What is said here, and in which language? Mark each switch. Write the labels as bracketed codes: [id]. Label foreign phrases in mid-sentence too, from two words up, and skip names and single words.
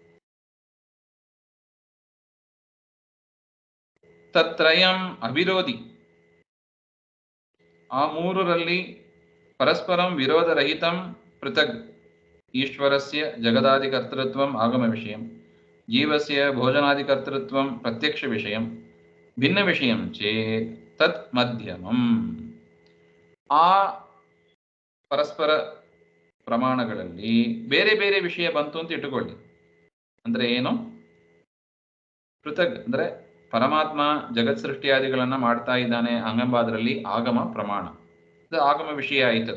[sa] ತತ್ರಯಂ ಅವಿರೋಧಿ, [kn] ಆ 3ರಲ್ಲಿ [sa] ಪರಸ್ಪರಂ ವಿರೋಧರಹಿತಂ ಪೃಥಗ್ ಈಶ್ವರಸ್ಯ ಜಗದಾದಿಕರ್ತೃತ್ವಂ ಆಗಮ ವಿಷಯಂ, ಜೀವಸ್ಯ ಭೋಜನಾದಿಕರ್ತೃತ್ವಂ ಪ್ರತ್ಯಕ್ಷ ವಿಷಯಂ, ಭಿನ್ನ ವಿಷಯಂ ಚೇತ್ ತತ್ ಮಧ್ಯಮಂ. [kn] ಆ ಪರಸ್ಪರ ಪ್ರಮಾಣಗಳಲ್ಲಿ ಬೇರೆ ಬೇರೆ ವಿಷಯ ಬಂತು ಅಂತ ಇಟ್ಟುಕೊಳ್ಳಿ. ಅಂದ್ರೆ ಏನು? ಪೃಥಗ್ ಅಂದ್ರೆ ಪರಮಾತ್ಮ ಜಗತ್ ಸೃಷ್ಟಿಯಾದಿಗಳನ್ನ ಮಾಡ್ತಾ ಇದ್ದಾನೆ ಅಂಗಂಬಾದ್ರಲ್ಲಿ ಆಗಮ ಪ್ರಮಾಣ, ಅದು ಆಗಮ ವಿಷಯ ಆಯಿತು.